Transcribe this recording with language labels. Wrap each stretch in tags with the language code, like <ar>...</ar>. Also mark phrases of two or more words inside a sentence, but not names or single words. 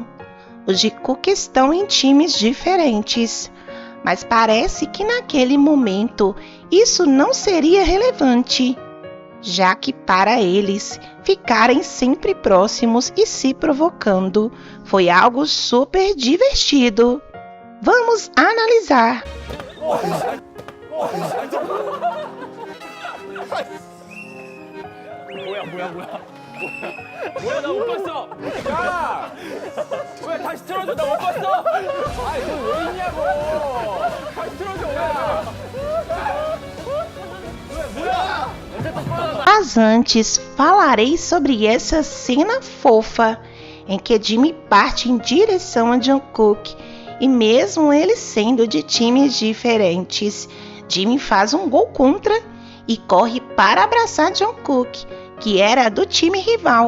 <pt>Os Jungkook estão em times diferentes, mas parece que naquele momento isso não seria relevante, já que para eles ficarem sempre próximos e se provocando foi algo super divertido. Vamos analisar.</pt> <ko>뭐야 나 못 봤어. 야! 왜 다시 틀어줘 나 못 봤어. 아이 너 왜 있냐고. 다시 틀어줘. 야! 뭐야?</ko> <pt>Mas antes falarei sobre essa cena fofa em que Jimin parte em direção a Jungkook e mesmo eles sendo de times diferentes, Jimin faz um gol contra e corre para abraçar Jungkook, que era do time rival.</pt>